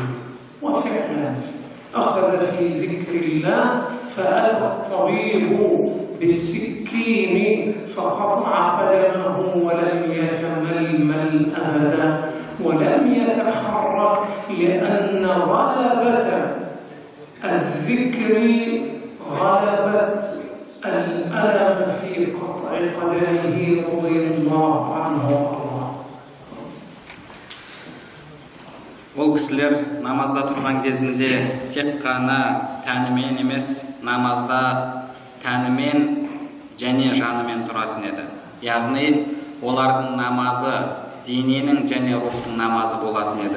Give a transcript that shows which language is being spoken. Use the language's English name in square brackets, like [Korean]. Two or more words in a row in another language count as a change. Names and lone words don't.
[Arabic] وفعلا أخذ في ذكر الله، فأتى الطبيب بالسكين فقطع قدمه ولم يتململ أبدا ولم يتحرك، لأن غلبة الذكر غلبت الألم في قطع قدمه رضي الله عنه وارضاه. [Kazakh] Ол кісілер намазда тұрған кезінде тек қана тәнімен емес, намазда тәнімен және жанымен тұратын еді. Яғни олардың намазы дененің және рухтың намазы болатын еді.